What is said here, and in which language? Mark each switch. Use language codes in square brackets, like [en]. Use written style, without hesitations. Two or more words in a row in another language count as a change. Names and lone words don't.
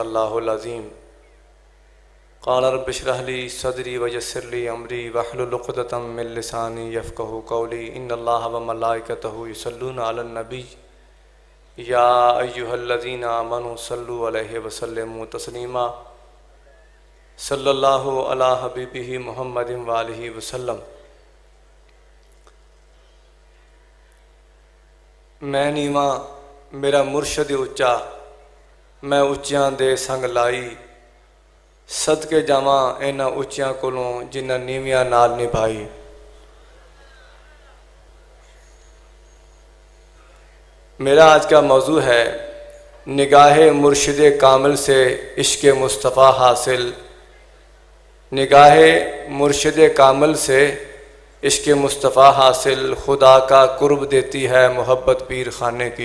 [ar] اللہ العظیم قال رب اشرح لي صدري ويسر لي امري واحلل عقدة من لساني يفقهوا قولي ان الله وملائكته يصلون على النبي يا ايها الذين امنوا صلوا عليه وسلموا تسليما صلى الله على حبيبه محمد وآله وسلم۔ [pa] میں نیواں میرا مرشد اچا میں اچیاں دے سنگ لائی صدقے جاواں انہاں اچیاں کولوں جنہاں نیویاں نال نبھائی۔ [ur] میرا آج کا موضوع ہے نگاہ مرشد کامل سے عشق مصطفیٰ حاصل۔ نگاہ مرشد کامل سے عشق مصطفیٰ حاصل، خدا کا قرب دیتی ہے محبت پیر خانے کی۔